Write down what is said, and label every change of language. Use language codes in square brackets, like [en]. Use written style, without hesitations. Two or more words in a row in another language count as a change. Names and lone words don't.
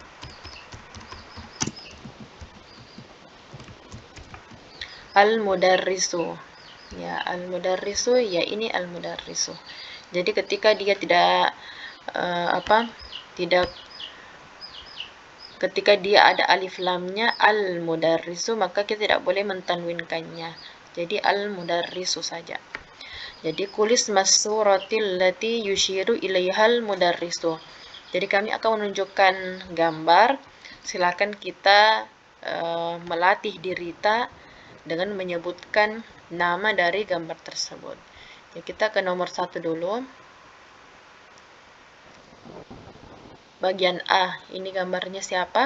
[id] Al-mudarrisu, ya al-mudarrisu, ya ini al-mudarrisu. Jadi ketika dia ketika dia ada alif lamnya al-mudarrisu, maka kita tidak boleh mentanwinkannya. Jadi al-mudarrisu saja. [ar] Jadi قل اسم الصورة التي يشير إليها المدرس. [id] Jadi kami akan menunjukkan gambar. Silakan kita melatih diri kita dengan menyebutkan nama dari gambar tersebut. Ya, kita ke nomor 1 dulu. Bagian A, ini gambarnya siapa?